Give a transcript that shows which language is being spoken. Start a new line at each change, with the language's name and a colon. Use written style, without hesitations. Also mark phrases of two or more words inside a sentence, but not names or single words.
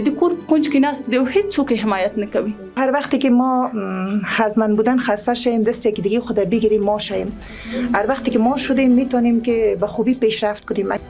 Pashto: د کور کونج کې ناست دي او هیڅوک حمایت نکوي.
Persian: هر وقتی که ما از من بودن خسته شیم دستی که دیگه خود بگیریم ما شیم. هر وقتی که ما شدیم میتونیم که به خوبی پیشرفت کنیم.